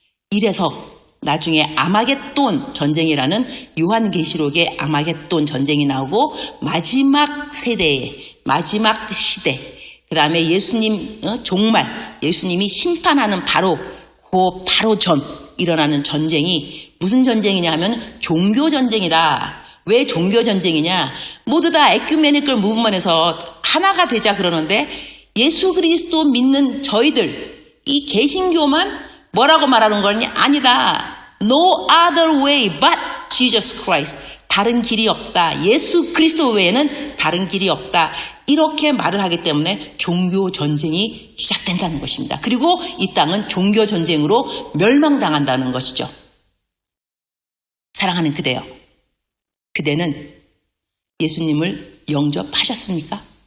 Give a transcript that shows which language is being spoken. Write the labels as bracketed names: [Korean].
[Korean] 이래서 나중에 아마겟돈 전쟁이라는 요한계시록의 아마겟돈 전쟁이 나오고 마지막 세대에 마지막 시대 그 다음에 예수님 종말 예수님이 심판하는 바로 전 일어나는 전쟁이 무슨 전쟁이냐 하면 종교전쟁이다. 왜 종교전쟁이냐? 모두 다 에큐메니컬 무브먼에서 하나가 되자 그러는데 예수 그리스도 믿는 저희들 이 개신교만 뭐라고 말하는 거니? 아니다. [English] No other way but Jesus Christ. [Korean] 다른 길이 없다. 예수 그리스도 외에는 다른 길이 없다. 이렇게 말을 하기 때문에 종교 전쟁이 시작된다는 것입니다. 그리고 이 땅은 종교 전쟁으로 멸망당한다는 것이죠. 사랑하는 그대여. 그대는 예수님을 영접하셨습니까?